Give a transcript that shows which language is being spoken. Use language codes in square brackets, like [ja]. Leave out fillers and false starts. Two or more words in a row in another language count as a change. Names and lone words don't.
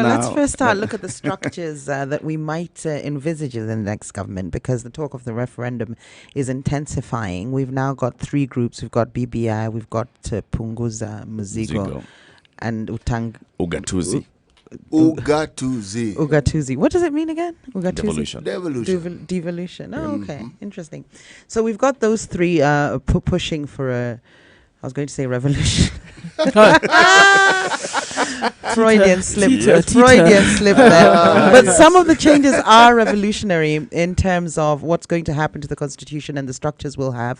[en] Let's first look at the structures that we might envisage in the next government, because the talk of the referendum is intensifying. We've now got three groups. We've got BBI, we've got Punguza Mzigo, and Ugatuzi. Ugatuzi. What does it mean again? Ugatuzi. Devolution. Devolution. Oh, okay. Interesting. So we've got those three pushing for I was going to say revolution. Freudian slip there. But some of the changes are revolutionary in terms of what's going to happen to the constitution and the structures we'll have.